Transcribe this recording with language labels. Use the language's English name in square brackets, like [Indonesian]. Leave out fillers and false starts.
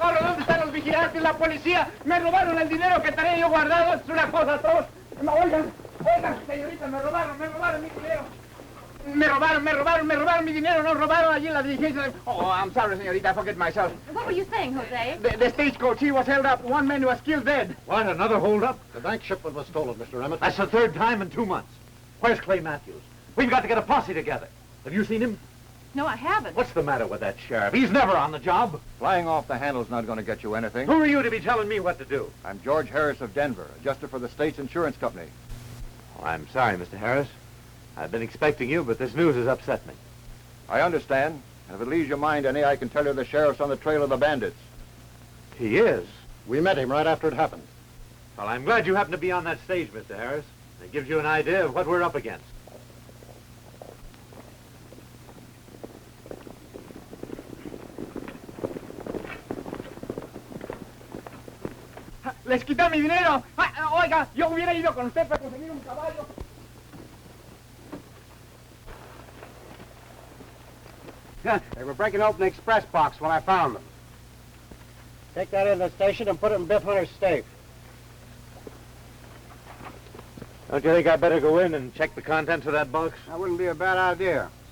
[Spanish] ¿Dónde están los vigilantes, la policía? Me robaron el dinero que tenía yo guardado. Es una cosa atroz. Oigan, señorita, me robaron mi dinero. Me robaron mi dinero. No robaron allí en la diligencia. [English] Oh, I'm sorry, señorita. I forget myself. What were you saying, Jose? The stagecoach, he was held up. One man was killed dead. What, another holdup? The bank shipment was stolen, Mr. Emmett. That's the third time in 2 months. Where's Clay Matthews? We've got to get a posse together. Have you seen him? No, I haven't. What's the matter with that sheriff? He's never on the job. Flying off the handle's not going to get you anything. Who are you to be telling me what to do? I'm George Harris of Denver, adjuster for the state's insurance company. Oh, I'm sorry, Mr. Harris. I've been expecting you, but this news has upset me. I understand. And if it leaves your mind any, I can tell you the sheriff's on the trail of the bandits. He is? We met him right after it happened. Well, I'm glad you happened to be on that stage, Mr. Harris. It gives you an idea of what we're up against. [Spanish] Les quité mi dinero. Oiga, yo hubiera ido con usted para conseguir un caballo. [English] They were breaking open the express box when I found them. Take that in the station and put it in Biff Hunter's safe. Don't you think I'd better go in and check the contents of that box? That wouldn't be a bad idea.